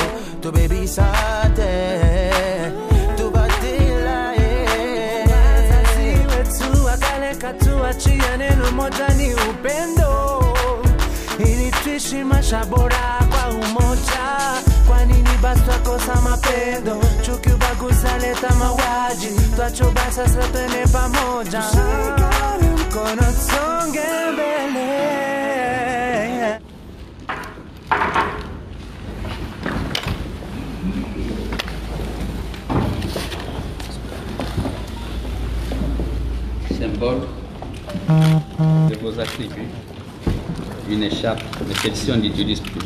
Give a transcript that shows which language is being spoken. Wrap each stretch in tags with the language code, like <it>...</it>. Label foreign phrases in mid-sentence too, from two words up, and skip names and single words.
<sw>to baby sate to batila sasi wetu akale katu achia neno moja ni upendo ili tuishi maisha bora kwa umoja. Kwa nini basi twakosa mapendo? Chuki, ubaguzi leta mauaji. Twachoba sasa twende pamoja, tushikane mkono tusonge mbele.</sw> <fr>Symbole de vos attributs, une écharpe, mais celle-ci on n'utilise plus.</fr>